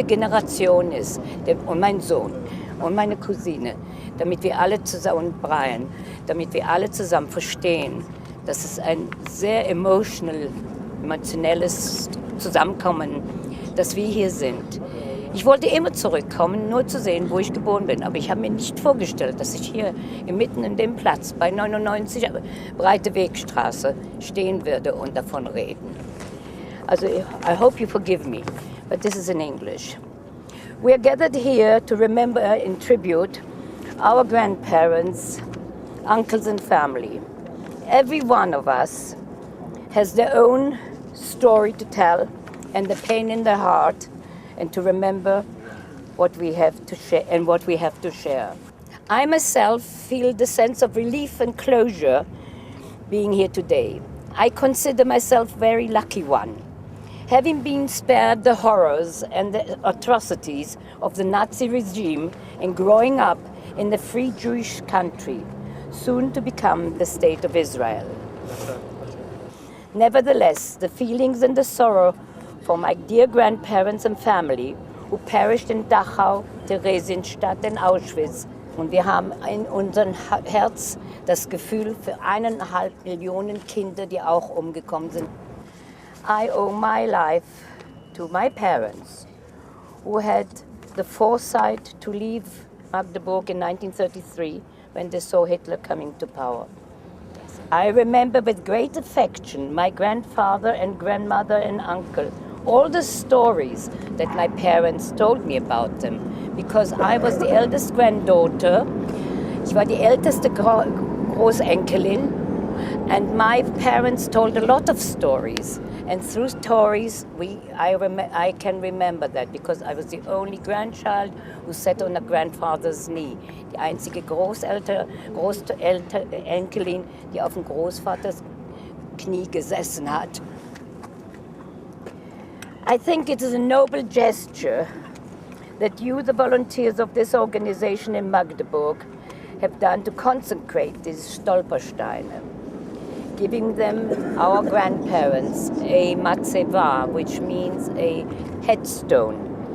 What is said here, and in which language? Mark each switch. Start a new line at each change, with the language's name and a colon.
German: Generation ist, und mein Sohn und meine Cousine, damit wir alle zusammen damit wir alle zusammen verstehen, dass es ein sehr emotionelles Zusammenkommen, dass wir hier sind. Ich wollte immer zurückkommen, nur zu sehen, wo ich geboren bin. Aber ich habe mir nicht vorgestellt, dass ich hier mitten in dem Platz bei 99 Breite Wegstraße stehen würde und davon reden.
English: Also, I hope you forgive me, but this is in English. We are gathered here to remember in tribute our grandparents, uncles and family. Every one of us has their own story to tell and the pain in their heart, and to remember what we have to share and what we have to share. I myself feel the sense of relief and closure being here today. I consider myself very lucky one, having been spared the horrors and the atrocities of the Nazi regime and growing up in the free Jewish country, soon to become the State of Israel. Nevertheless, the feelings and the sorrow for my dear grandparents and family who perished in Dachau, Theresienstadt and Auschwitz.
German: Und wir haben in unserem Herz das Gefühl für 1,5 Millionen Kinder, die auch umgekommen sind.
English: I owe my life to my parents, who had the foresight to leave Magdeburg in 1933 when they saw Hitler coming to power. I remember with great affection my grandfather and grandmother and uncle, all the stories that my parents told me about them, because I was the eldest granddaughter.
German: Ich war die älteste Großenkelin,
English: and my parents told a lot of stories. And through stories, I can remember that, because I was the only grandchild who sat on a grandfather's knee.
German: Die einzige Großenkelin, die auf dem Großvaters Knie gesessen hat.
English: I think it is a noble gesture that you, the volunteers of this organization in Magdeburg, have done to consecrate these Stolpersteine, giving them, our grandparents, a matzeva, which means a headstone.